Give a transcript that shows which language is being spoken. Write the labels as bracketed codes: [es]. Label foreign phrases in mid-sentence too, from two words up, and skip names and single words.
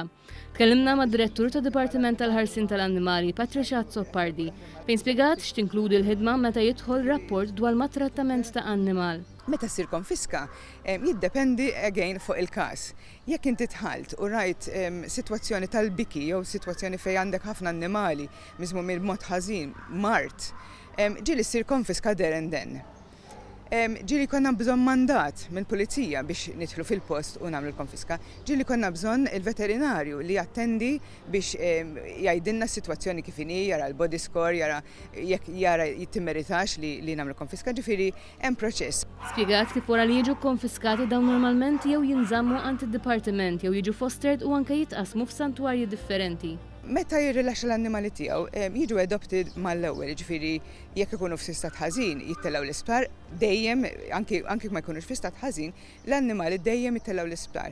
[mt] Tkellimna mad-Direttur ta' Dipartiment tal-Ħarsien tal-Annimali, Patricia Zoppardi, fejn spjegat x'tinkludi l-ħidma meta jidħol rapport dwar mat-trattament ta' annimal. Meta ssir konfiska, jiddependi again fuq il-każ. Jekk inti tħalt u rajt sitwazzjoni tal-biki jew sitwazzjoni fejn għandek ħafna annimali miżmum il-mod ħażin, mart, ġieli ssir konfiska [en] there and then. [mt] Ġieli konna bżonn mandat mill-pulizija biex nidħlu fil-post u nagħmlu l-konfiska. Ġieli konna bżonn il-veterinarju li jattendi biex jgħidilna s-sitwazzjoni kif inhi, jara l- [en] body score, [mt] jara jekk jara jittimmeritax li nagħmlu konfiska, ġifieri hemm proċess. Spjegat kif wara li jiġu konfiskati dawn normalment jew jinżammu għand id-dipartiment jew jiġu fostered u anke jitqasmu f'santwarji differenti. Meta jirrilaxxa l-annimali tiegħu jiġu adopted mal-ewwel, ġifieri jekk ikunu f'sistat ħażin jittellgħu l-isptar, dejjem anke ma jkunux f'istat ħażin, l-annimali dejjem jittellgħu l-isptar.